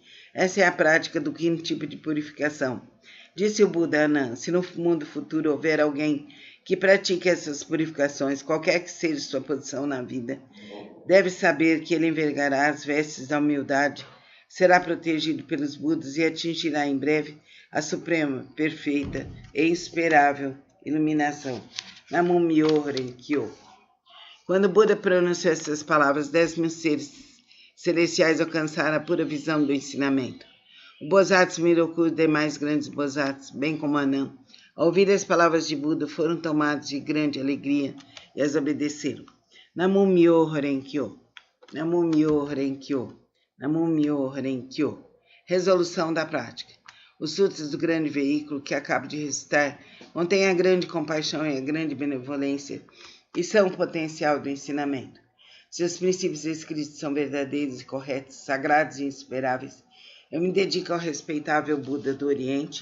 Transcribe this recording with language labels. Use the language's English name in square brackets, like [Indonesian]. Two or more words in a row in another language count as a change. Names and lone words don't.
[Portuguese] Essa é a prática do quinto tipo de purificação. Disse o Buda a Anã: se no mundo futuro houver alguém que pratique essas purificações, qualquer que seja sua posição na vida, deve saber que ele envergará as vestes da humildade, será protegido pelos Budas e atingirá em breve a suprema, perfeita e insuperável iluminação. [Japanese] Namu-myo Renkyo. [Portuguese] Quando o Buda pronunciou essas palavras, 10.000 seres celestiais alcançaram a pura visão do ensinamento. O Bosatsu Miroku e os demais grandes Bosatsu, bem como Anã, ao ouvir as palavras de Buda, foram tomados de grande alegria e as obedeceram. [Japanese] Namu-myo Renkyo, Namu-myo Renkyo, Namu-myo Renkyo. [Portuguese] Resolução da prática. Os sutras do grande veículo que acabo de recitar contêm a grande compaixão e a grande benevolência e são o potencial do ensinamento. Seus princípios escritos são verdadeiros e corretos, sagrados e insuperáveis. Eu me dedico ao respeitável Buda do Oriente.